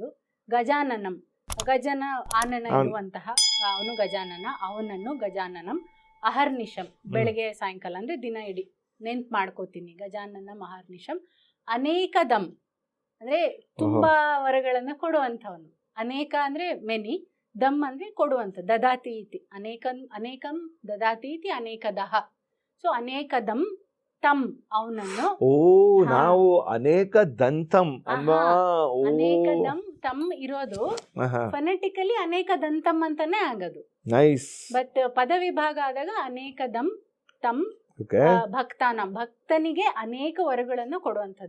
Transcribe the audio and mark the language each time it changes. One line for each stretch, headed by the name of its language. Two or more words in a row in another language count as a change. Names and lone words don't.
Kannada: ಗಜಾನನಂ, ಗಜನ ಆನನ ಇರುವಂತಹ ಅವನು ಗಜಾನನ, ಅವನನ್ನು ಗಜಾನನಂ. ಅಹರ್ನಿಶಂ, ಬೆಳಗ್ಗೆ ಸಾಯಂಕಾಲ ಅಂದ್ರೆ ದಿನ ಇಡೀ ನೆನ್ಪು ಮಾಡ್ಕೋತೀನಿ.
Sanskrit: ಗಜಾನನ ಅಹರ್ನಿಶಂ.
Kannada: ಅನೇಕದಂ ಅಂದ್ರೆ ತುಂಬಾ ವರಗಳನ್ನ ಕೊಡುವಂಥವನು. ಅನೇಕ ಅಂದ್ರೆ ಮೆನಿ, ದಮ್ ಅಂದ್ರೆ ಕೊಡುವಂತ,
Sanskrit: ದದಾತಿ ಇತಿ, ಅನೇಕಂ ದದಾತಿ ಇತಿ ಅನೇಕದಹ. ಸೊ ಅನೇಕದಂ ತಮ್, ಅವನನ್ನು.
Kannada: ನಾವು
Sanskrit: ಅನೇಕ ದಂತಂ
Kannada: ಅಲ್ವಾ?
Sanskrit: ಅನೇಕದಂ ತಮ್
Kannada: ಇರೋದು ಫನೆಟಿಕಲಿ
Sanskrit: ಅನೇಕ ದಂತಂ
Kannada: ಅಂತಾನೆ ಆಗೋದು. ನೈಸ್. ಬಟ್ ಪದ ವಿಭಾಗ ಆದಾಗ
Sanskrit: ಅನೇಕದಂ ತಮ್ ಭಕ್ತಾನಂ,
Kannada: ಭಕ್ತನಿಗೆ ಅನೇಕ ವರಗಳನ್ನು ಕೊಡುವಂಥದ್ದು.